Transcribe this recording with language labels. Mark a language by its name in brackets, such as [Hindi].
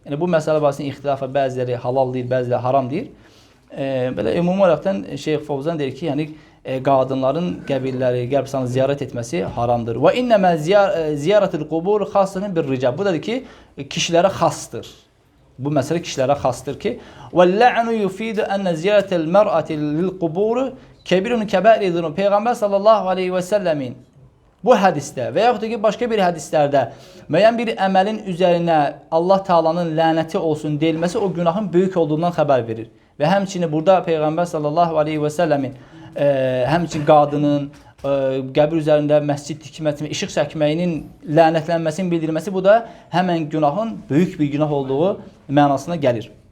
[Azerbaijani] Yəni bu məsələ barəsində ixtilafa bəziləri halal deyir, bəziləri haram deyir. Belə ümumi olaraqdan Şeyx Fovzan deyir ki, yəni qadınların qəbirləri, qəbirstanlığı ziyarət etməsi haramdır. [Arabic] Və innəmə ziyarətul qubur xassatun bir rical. [Azerbaijani] Bu da ki, kişilərə xasdır. Bu məsələ kişilərə xasdır ki, [Arabic] وَاللَّعْنُ يُفِيدُ أَنَّ زِيَارَةَ الْمَرْأَةِ لِلْقُبُورِ كَبِيرٌ كَبَائِرِ الذُّنُوبِ. [Azerbaijani] Peyğəmbər sallallahu aleyhi və səlləmin bu hədisdə və yaxud da ki, başqa bir hədislərdə müəyyən bir əməlin üzərinə Allah Taala'nın lənəti olsun deyilməsi o günahın böyük olduğundan xəbər verir. Və həmçinin burada Peyğəmbər sallallahu aleyhi və səlləmin həmçinin qadının qəbir üzərində məscid tikməsinin, işıq çəkməyinin lənətlənməsinin bildirilməsi, bu da həmən günahın böyük bir günah olduğu mənasına gəlir.